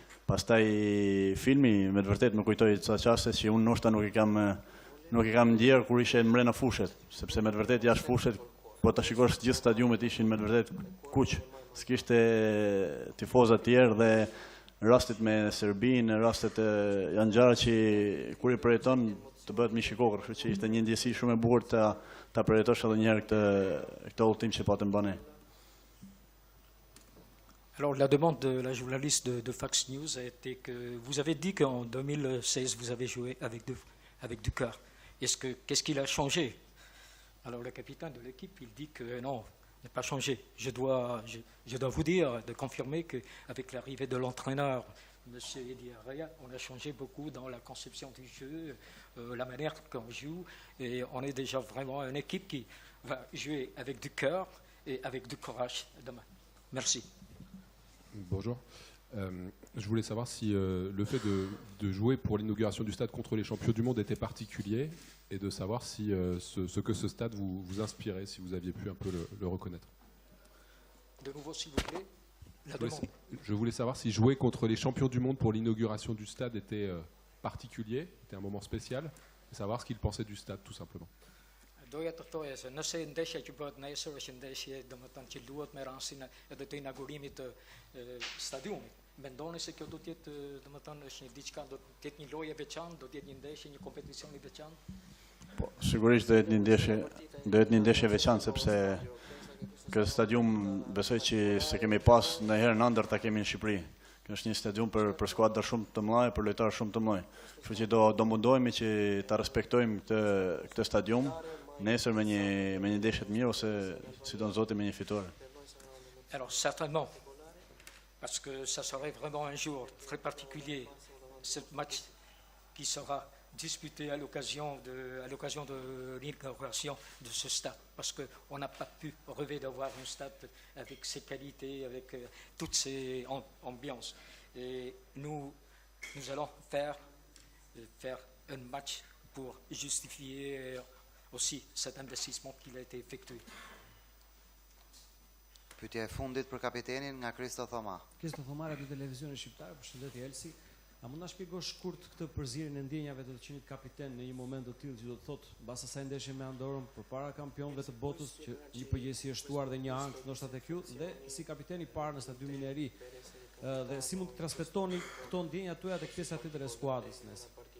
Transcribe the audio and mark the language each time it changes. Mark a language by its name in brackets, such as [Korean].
[Albanian] Pastaj filmi me të vërtetë më kujtoi ca çaste që unë ndoshta nuk i kam ndjer kur ishe mbrenda fushet, sepse me të vërtetë jashtë fushet po ta shikosh gjithë stadiumet ishin me të vërtetë kuq. S'kishte tifozë të tjerë dhe rastet me Serbinë, rastet janë gjëra që kur i përjeton të bëhet mish i kokër, kështu që ishte një ndjesi shumë e bukur ta përjetosh edhe një herë këtë udhtim që patëm banë. [French] Alors, la demande de la journaliste de Fox News a été que vous avez dit qu'en 2016, vous avez joué avec du cœur. Qu'est-ce qu'il a changé? Alors, le capitaine de l'équipe, il dit que non, il n'a pas changé. Je dois vous dire, de confirmer qu'avec l'arrivée de l'entraîneur, M. Edi Araya, on a changé beaucoup dans la conception du jeu, la manière qu'on joue, et on est déjà vraiment une équipe qui va jouer avec du cœur et avec du courage demain. Merci. Bonjour. Je voulais savoir si le fait de jouer pour l'inauguration du stade contre les champions du monde était particulier et de savoir si ce que ce stade vous inspirait, si vous aviez pu un peu le reconnaître. De nouveau, s'il vous plaît, la demande. Je voulais savoir si jouer contre les champions du monde pour l'inauguration du stade était particulier, était un moment spécial, et savoir ce qu'ils pensaient du stade, tout simplement. [Albanian] Doja të thoja se nëse ndeshja që bëhet nesër është ndeshje domethënë që luhet me rastin edhe të inaugurimit të stadiumit. Mendoni se kjo do të jetë domethënë është një diçka, do të jetë një lojë e veçantë, do të jetë një ndeshje, një kompeticion i veçantë? Po, sigurisht do jetë një ndeshje veçantë sepse ky stadium besoj që se kemi pas ndonjëherë në ëndër ta kemi në Shqipëri. Kjo është një stadium për skuadra shumë të mëdha, për lojtarë shumë të mëdhenj. Kështu që do mundohemi që ta respektojmë këtë stadium. Nesër me një ndeshje të mirë ose si do në Zoti me një fitore. [French] Alors certainement, parce que ça serait vraiment un jour très particulier, ce match qui sera disputé à l'occasion de l'inauguration de ce stade, parce qu'on n'a pas pu rêver d'avoir un stade avec ses qualités, avec toutes ces ambiances. Et nous allons faire un match pour justifier aussi cet investissement qui a été effectué. [Albanian] Pyetja e fundit për kapitenin nga Kristo Thoma. Kristo Thoma, Radio Televizionit Shqiptar, përshëndetje Elsi. A mund na shpjegosh shkurt këtë përzierjen e ndjenjave të qenit kapiten në një moment të tillë që do të thotë mbas asaj ndeshje me Andorrën përpara kampionëve të botës që një përgjegjësi është shtuar dhe një ankth ndoshta tek ju dhe si kapiten i parë në stadiumin e ri dhe si mund të transmetoni këto ndjenja tuaja tek pjesa tjetër e skuadrës nesër?